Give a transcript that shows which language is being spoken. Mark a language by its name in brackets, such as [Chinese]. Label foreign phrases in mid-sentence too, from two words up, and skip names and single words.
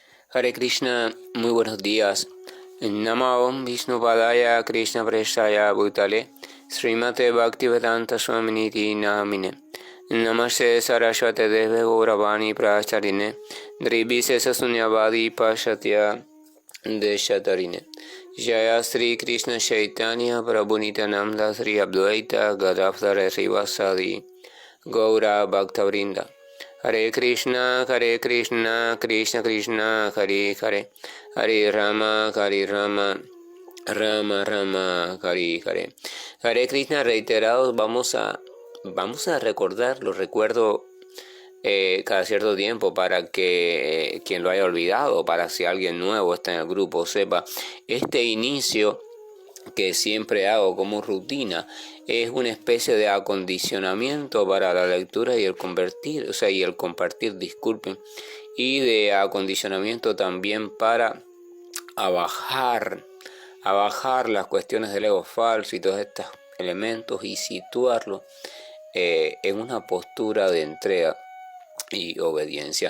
[Spanish] Hare Krishna, muy buenos días. [Sanskrit] नमो विष्णुपादाय कृष्ण प्रेष्ठाय भूतले श्रीमते भक्तिवेदान्त स्वामिनिति नामिने नमस्ते सारस्वते देवे गौरवाणी प्रचारिणे द्रिभिसेस शून्यवादि पाश्चात्य देशतारिणे जय श्री कृष्ण चैतन्य प्रभु नित्यानन्द श्री अद्वैत गदाधर श्रीवासादि गौर भक्तवृन्द हरे कृष्ण कृष्ण कृष्ण हरे हरे हरे राम राम राम हरे हरे. [Spanish] Hare Krishna reiterados, vamos a recordar, lo recuerdo cada cierto tiempo para que quien lo haya olvidado, para si alguien nuevo está en el grupo, sepa, este inicio que siempre hago como rutina es una especie de acondicionamiento para la lectura y el compartir, disculpen, y de acondicionamiento también para abajar las cuestiones del ego falso y todos estos elementos y situarlo en una postura de entrega y obediencia.